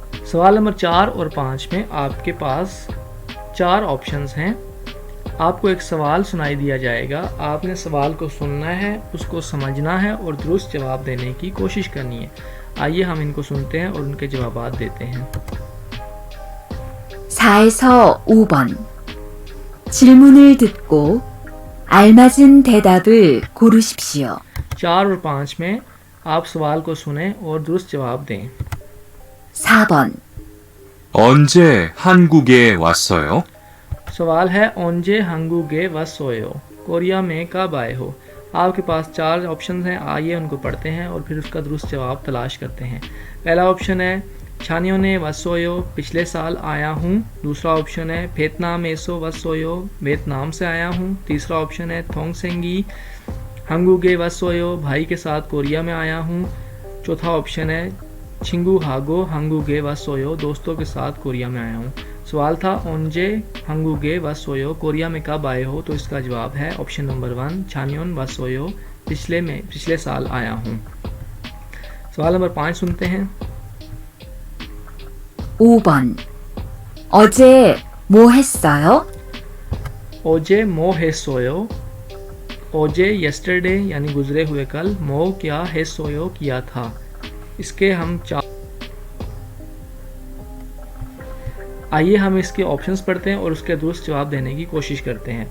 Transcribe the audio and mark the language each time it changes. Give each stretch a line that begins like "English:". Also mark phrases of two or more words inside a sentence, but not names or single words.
Hindi: सवाल नंबर 4 और 5 में आपके पास 4 ऑप्शंस हैं। आपको एक सवाल सुनाई दिया जाएगा, आपने सवाल को सुनना है, उसको समझना है और दुरुस्त जवाब देने की कोशिश करनी है। आइए हम इनको सुनते हैं और उनके जवाबात देते हैं।
Korean: 4에서 5번. 질문을 듣고 알맞은 대답을 고르십시오.
Hindi: 4 और 5 में आप सवाल को सुनें और दुरुस्त जवाब दें।
Korean: 4번. 언제 한국에 왔어요?
Hindi: सवाल है
Korean: 언제 한국에 왔어요,
Hindi: कोरिया में कब आए हो। आपके पास 4 ऑप्शन हैं, आइए उनको पढ़ते हैं और फिर उसका दुरुस्त जवाब तलाश करते हैं। पहला ऑप्शन है
Korean: 작년에 왔어요,
Hindi: पिछले साल आया हूँ। दूसरा ऑप्शन है
Korean: 베트남에서 왔어요,
Hindi: वियतनाम से आया हूँ। तीसरा ऑप्शन है
Korean: 동생이 한국에 왔어요,
Hindi: भाई के साथ कोरिया में आया हूँ। चौथा ऑप्शन है
Korean: 친구하고 한국에 왔어요,
Hindi: दोस्तों के साथ कोरिया में आया हूँ। सवाल था
Korean: 언제 한국에 왔어요,
Hindi: कोरिया में कब आए हो, तो इसका जवाब है ऑप्शन नंबर 1
Korean: 작년 왔어요,
Hindi: पिछले साल आया हूँ। सवाल नंबर 5 सुनते हैं।
Korean: 5번. 어제 뭐 했어요? 어제 뭐 했어요,
Hindi: ओजे यस्टरडे यानी गुजरे हुए कल, मो क्या
Korean: 했어요
Hindi: किया था। इसके हम 4 आइए हम इसके ऑप्शंस पढ़ते हैं और उसके दुरुस्त जवाब देने की कोशिश करते हैं।